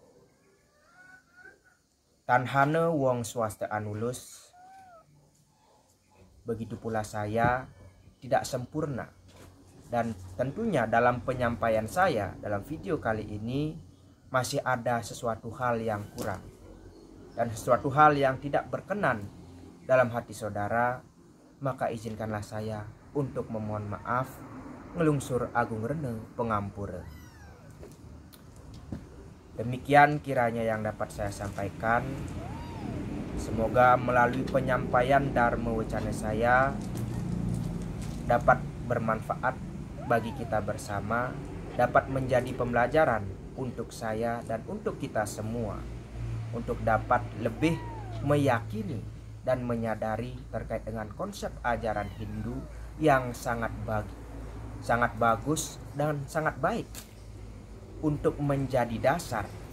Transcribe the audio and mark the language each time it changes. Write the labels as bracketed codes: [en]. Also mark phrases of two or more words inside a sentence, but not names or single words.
[ban] Tanhana wong swasta anulus, [id] begitu pula saya tidak sempurna, dan tentunya dalam penyampaian saya dalam video kali ini masih ada sesuatu hal yang kurang dan sesuatu hal yang tidak berkenan dalam hati saudara, maka izinkanlah saya untuk memohon maaf. [ban] Ngelungsur agung rene pengampura. [id] Demikian kiranya yang dapat saya sampaikan. Semoga melalui penyampaian Dharma Wacana saya dapat bermanfaat bagi kita bersama, dapat menjadi pembelajaran untuk saya dan untuk kita semua, untuk dapat lebih meyakini dan menyadari terkait dengan konsep ajaran Hindu yang sangat bagus dan sangat baik untuk menjadi dasar